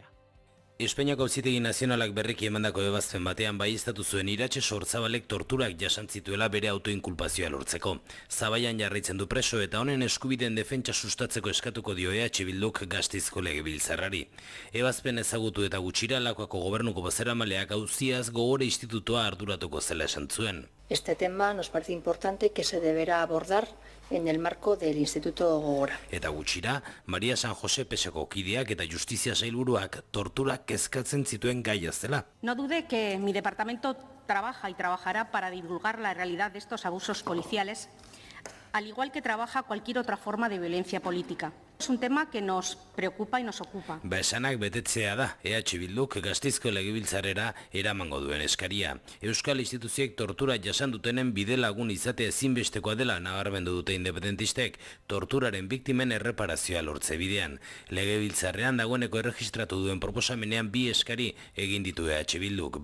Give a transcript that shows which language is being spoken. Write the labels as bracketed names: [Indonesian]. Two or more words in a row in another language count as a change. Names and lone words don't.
[Basque] Espainiako Auzitegi Nazionalak berriki emandako ebazpen batean baieztatu zuen Iratxe Sortzabalek torturak jasantzituela bere autoinkulpazioa lortzeko. Zabaian jarraitzen du preso eta honen eskubideen defentsa sustatzeko eskatuko dio EH Bilduk Gasteizko Legebiltzarrari. Ebazpen ezagutu eta gutxira Lakuako gobernuko bozeramaleak auziaz Gogora Institutua arduratuko zela esan zuen. [Spanish] Este tema nos parece importante que se deberá abordar en el marco del Instituto Gogora. [Basque] Eta gutxira, Maria San Jose Peseko kideak eta Justizia Sailburuak torturak kezkatzen zituen gaia zela. [Spanish] No dude que mi departamento trabaja y trabajará para divulgar la realidad de estos abusos policiales, al igual que trabaja cualquier otra forma de violencia política. Es un tema que nos preocupa y nos ocupa. [Basque] Esanak betetzea da, EH Bilduk Gasteizko Legebiltzarrera eramango duen eskaria. Euskal instituzioek tortura jasan dutenen bidelagun izatea ezinbestekoa dela nabarmendu dute independentistek, torturaren biktimen erreparazioa lortze bidean. Legebiltzarrean dagoeneko erregistratu duen proposamenean bi eskari egin ditu EH Bilduk.